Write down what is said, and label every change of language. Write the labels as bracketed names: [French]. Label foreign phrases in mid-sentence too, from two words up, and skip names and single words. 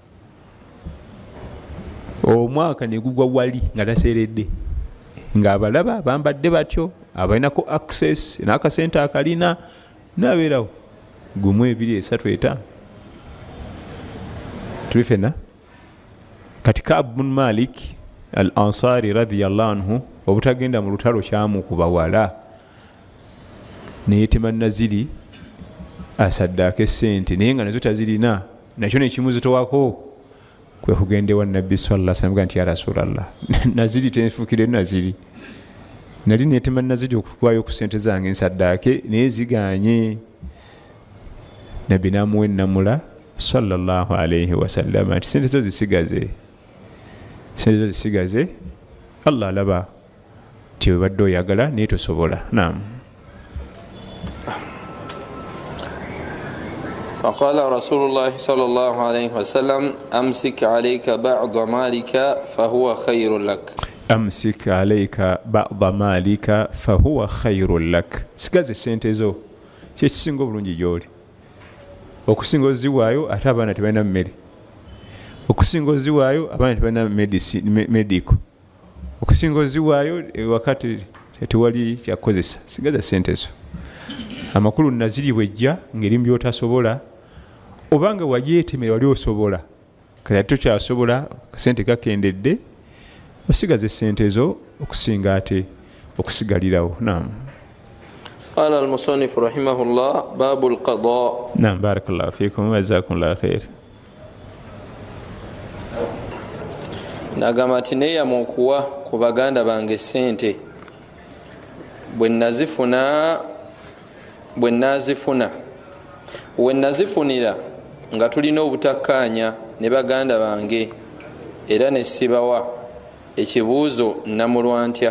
[Ganda] omwaka ne gugwa wali nga taseeredde ng'abalaba bambadde batyo abalinako access n'akasente akalina n'abeerawo gumu 2 3 5 tuli fena kati Ka'b bin Malik al-Ansari [Arabic] رضي الله عنه [Ganda] obutagenda mu lutalo kyamukuba wala neyetima naziri asaddaako essente naye nga nazo tazirina nakyo nekimuzitowako kwe kugenda ewa nabbi [Arabic] صلى الله عليه وسلم [Ganda] nti [Arabic] يا رسول الله [Ganda] naziri tenfukire naziri nali neyetima naziri okukwaayo ku ssente zange nsaddaake naye ziganye nabbi namuwa ennamula [Arabic] صلى الله عليه وسلم [Ganda] ati sente zo zisigaze Allah alaba ti webadde oyagala naye tosobola naam [Arabic] فقال رسول الله صلى الله عليه وسلم أمسك عليك بعض مالك فهو خير لك أمسك عليك بعض مالك فهو خير لك [Ganda] sigaze sente zo kyekisinga obulungi gy'oli okusinga oziwaayo ate abaana tebalina mmere okusinga oziwaayo abaana tebalina medico okusinga oziwaayo wakati tewali kyakozesa sigaze sente zo amakulu naziri bwejja ng'erimu byotasobola obanga wajeetemera wali osobola kati tokyasobola kasente kakendedde osigaze sente zo okusinga ate okusigalirawo naam [Arabic] قال المصنف رحمه الله باب القضاء نعم بارك الله فيكم وجزاكم الله خير [Ganda] nagamba nti neeyama okuwa ku baganda bange sente bwe nazifunira nga tulina obutakkaanya ne baganda bange era ne sibawa ekibuuzo namulwa ntya